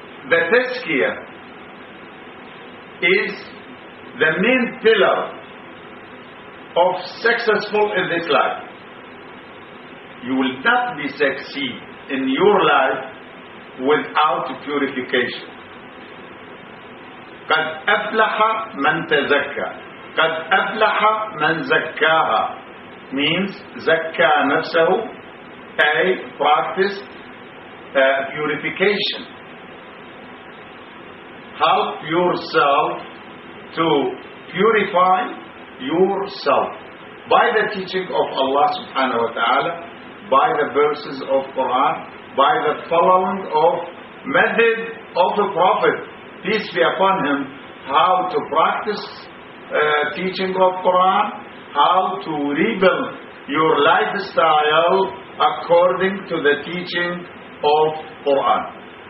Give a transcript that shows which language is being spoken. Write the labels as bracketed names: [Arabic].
[English] the tazkiyah is the main pillar of successful in this life. You will not be succeed in your life without purification. [Arabic] قَدْ أَفْلَحَ مَنْ تَزَكَّى. قَدْ أَفْلَحَ مَنْ زَكَّاهَا means زَكَّى نَفْسَهُ, [English] a practice purification. Help yourself to purify yourself by the teaching of Allah subhanahu wa ta'ala, by the verses of Quran, by the following of method of the Prophet, peace be upon him, how to practice teaching of Quran, how to rebuild your lifestyle according to the teaching of Quran.